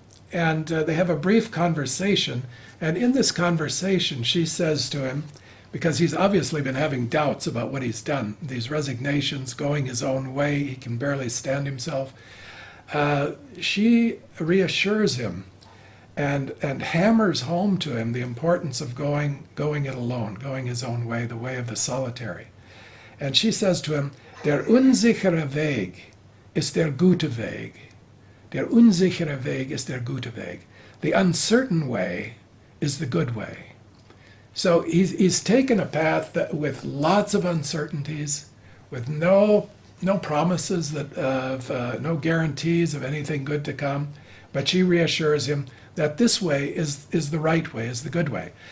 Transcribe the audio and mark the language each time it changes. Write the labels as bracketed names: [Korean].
[English] And they have a brief conversation, and in this conversation she says to him, because he's obviously been having doubts about what he's done, these resignations, going his own way, he can barely stand himself. She reassures him and hammers home to him the importance of going it alone, going his own way, the way of the solitary. And she says to him, [German] der unsichere Weg ist der gute Weg. Der unsichere Weg ist der gute Weg. [English] The uncertain way is the good way. So he's taken a path that, with lots of uncertainties, with no promises no guarantees of anything good to come, but she reassures him that this way is the right way, is the good way.